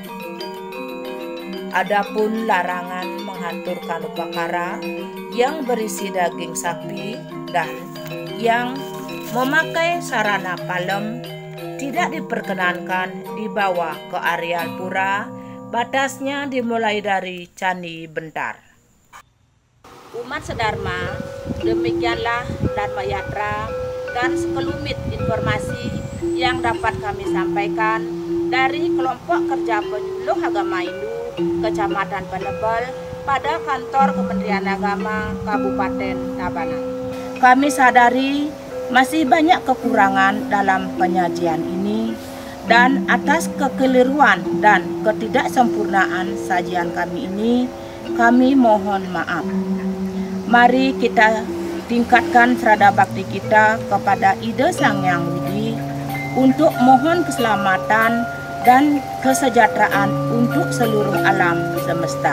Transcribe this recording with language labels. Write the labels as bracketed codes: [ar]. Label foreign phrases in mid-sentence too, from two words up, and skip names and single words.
[id] Adapun larangan menghaturkan upacara yang berisi daging sapi dan yang memakai sarana palem tidak diperkenankan dibawa ke areal pura. Batasnya dimulai dari Candi Bentar. Umat sedharma, demikianlah Dharma Yatra dan sekelumit informasi yang dapat kami sampaikan. dari kelompok kerja penyuluh agama Hindu Kecamatan Penebel pada kantor Kementerian Agama Kabupaten Tabanan. Kami sadari masih banyak kekurangan dalam penyajian ini, dan atas kekeliruan dan ketidaksempurnaan sajian kami ini, kami mohon maaf. Mari kita tingkatkan serada bakti kita kepada Ida Sang Hyang Widi untuk mohon keselamatan dan kesejahteraan untuk seluruh alam semesta.